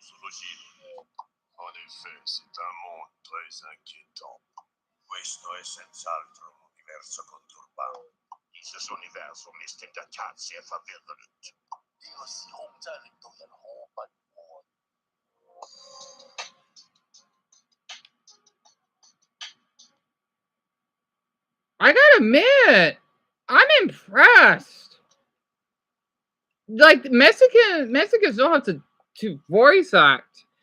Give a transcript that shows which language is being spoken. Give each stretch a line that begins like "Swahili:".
French: En effet, c'est un monde très inquiétant.
Italian: Questo è senz'altro un universo conturbato.
German: Dieses Universum ist in der Tat sehr verwirrend. Ihre
Cantonese: 時空真係令到人好不安。
English: I gotta admit, I'm impressed. Like Mexicans don't have to voice act.